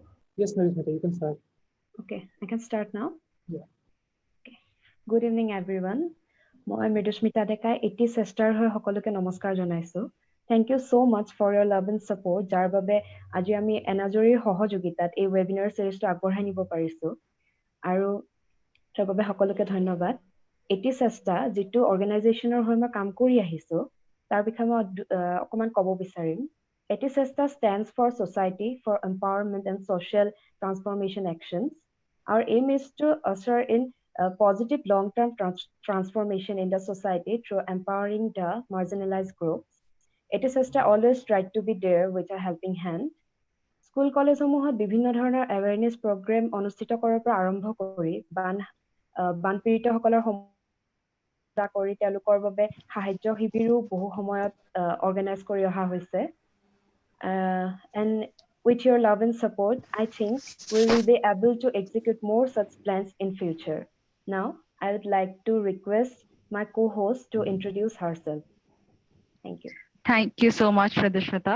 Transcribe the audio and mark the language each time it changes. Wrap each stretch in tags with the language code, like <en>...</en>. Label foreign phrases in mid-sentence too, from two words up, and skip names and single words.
<en>Yes, Narishita, you can start. Okay, I can start now. Yeah. Okay. Good evening, everyone.</en> <as>মই মৃদুস্মিতা ডেকাই এটি চেষ্টাৰ হৈ সকলোকে নমস্কাৰ জনাইছো।</as> <en>Thank you so much for your love and support,</en> <as>যাৰ বাবে আজি আমি এনাজৰীৰ সহযোগিতাত এই ৱেবিনাৰ চিৰিজটো আগবঢ়াই নিব পাৰিছো। আৰু তাৰ বাবে সকলোকে ধন্যবাদ। এটি চেষ্টা যিটো অৰ্গেনাইজেশ্যনৰ হৈ মই কাম কৰি আহিছো, তাৰ বিষয়ে মই অকণমান ক'ব বিচাৰিম।</as> <en>এটি চেষ্টা stands for Society for Empowerment and Social Transformation Actions. Our aim is to usher in a positive long-term transformation in the society through empowering the marginalized groups. It is just always tried to be there with a helping hand.</en> <as>স্কুল কলেজসমূহত বিভিন্ন ধৰণৰ</as> <en>awareness program</en> <as>অনুষ্ঠিত কৰাৰ পৰা আৰম্ভ কৰি বানপীড়িতসকলৰ কৰি তেওঁলোকৰ বাবে সাহায্য শিবিৰো বহু সময়ত অৰ্গেনাইজ কৰি অহা হৈছে।</as> <en>And with your love and support, I think we will be able to execute more such plans in future. Now, I would like to request my co-host to introduce herself. Thank you. Thank you so much, Radhishmita.</en>